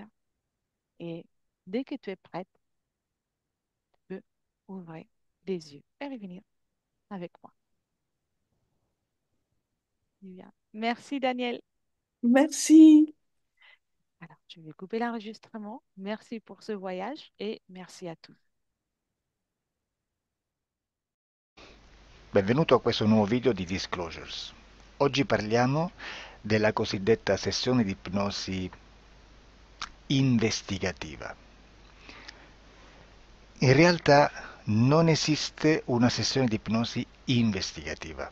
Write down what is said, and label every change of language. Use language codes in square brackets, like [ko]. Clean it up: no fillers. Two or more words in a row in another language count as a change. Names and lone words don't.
[fr] Et dès que tu es prête, tu peux ouvrir les yeux et revenir avec moi. Bien. Merci, Daniel. Merci. Alors, je vais couper l'enregistrement. Merci pour ce voyage et merci à tous. [it] Benvenuto a questo nuovo video di Disclosures. Oggi parliamo della cosiddetta sessione di ipnosi investigativa. In realtà non esiste una sessione di ipnosi investigativa.